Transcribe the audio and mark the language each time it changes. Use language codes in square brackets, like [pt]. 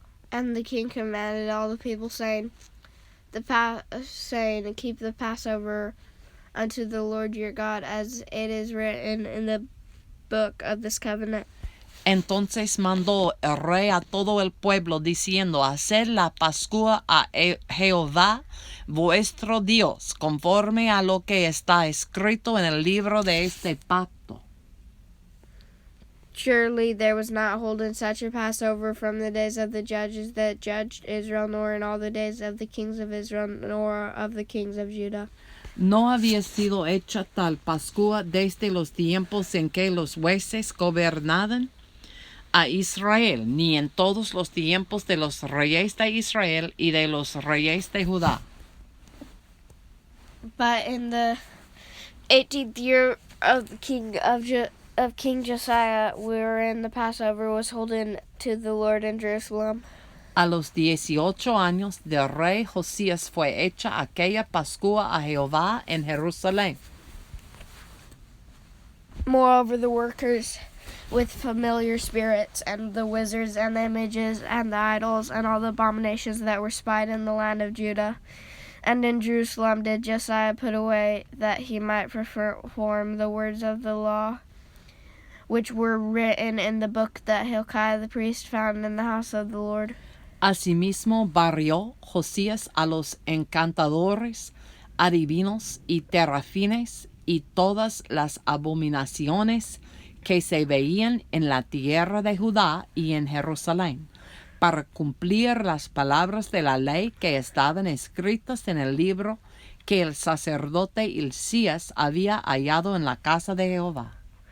[en] And the king commanded all the people, saying, Keep the Passover unto the Lord your God, as it is written in the book of this covenant. [es] Entonces mandó el rey a todo el pueblo, diciendo, haced la Pascua a Jehová vuestro Dios, conforme a lo que está escrito en el libro de este pacto. [en] Surely there was not holden such a Passover from the days of the judges that judged Israel, nor in all the days of the kings of Israel, nor of the kings of Judah. [es] No había sido hecha tal Pascua desde los tiempos en que los jueces gobernaban a Israel, ni en todos los tiempos de los reyes de Israel y de los reyes de Judá. [en] But in the 18th year of the King Josiah, wherein the Passover was holden to the Lord in Jerusalem. [es] A los 18 años del rey Josías fue hecha aquella Pascua a Jehová en Jerusalén. [en] Moreover, the workers with familiar spirits, and the wizards, and the images, and the idols, and all the abominations that were spied in the land of Judah, And in Jerusalem did Josiah put away, that he might perform the words of the law, which were written in the book that Hilkiah the priest found in the house of the Lord. [es] Asimismo barrió Josías a los encantadores, adivinos y terafines y todas las abominaciones que se veían en la tierra de Judá y en Jerusalén, para cumplir las palabras de la ley que estaban escritas en el libro que el sacerdote Hilcías había hallado en la casa de Jehová.